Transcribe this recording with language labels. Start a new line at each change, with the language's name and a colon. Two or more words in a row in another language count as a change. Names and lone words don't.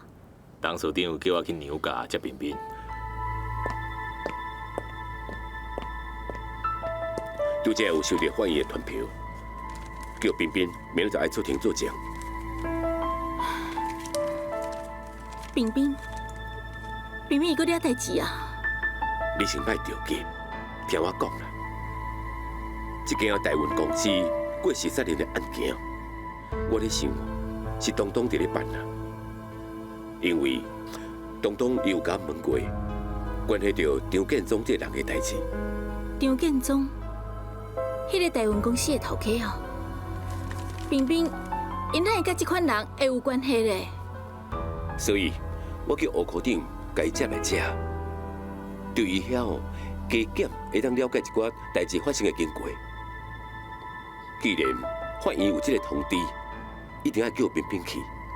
Min Nan Chinese: 董事长叫我去娘家接彬彬。拄则有收到法院的传票。叫彬彬明日就爱出庭作证。彬彬，彬彬，伊搁了代志啊？你先莫着急，听我讲啦。这间台湾公司过13年的案件，我咧想是东东伫咧办啦。因为东东伊有甲问过，关系到张建宗这人的代志。张建宗，迄个台湾公司的头家哦。彬彬，因哪会甲这款人会有关系咧？所以，我叫吴科长甲伊接来遮，对伊遐加减会当了解一寡代志发生的经过。既然法院有这个通知，一定要叫彬彬去。